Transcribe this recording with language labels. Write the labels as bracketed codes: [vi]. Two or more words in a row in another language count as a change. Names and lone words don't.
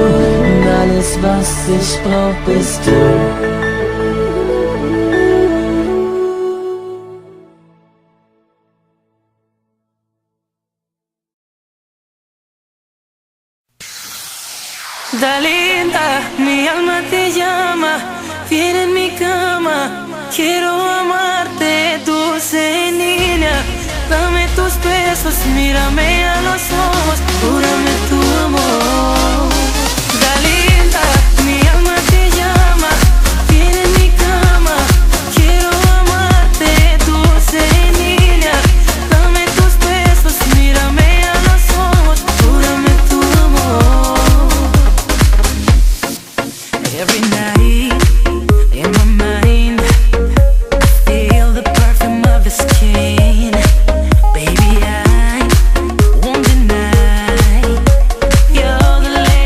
[de] Und alles, was ich brauch, bist du. [es] Dalinda, mi alma te llama, viene en mi cama, quiero amarte, dulce niña. Dame tus besos, mírame a los ojos, júrame tu amor. Dalinda, mi alma te llama, viene en mi cama, quiero amarte, dulce niña. Dame tus besos, mírame a los ojos, júrame tu amor. [en] Every night, in my mind, I feel the perfume of his skin. Baby, I won't deny you're the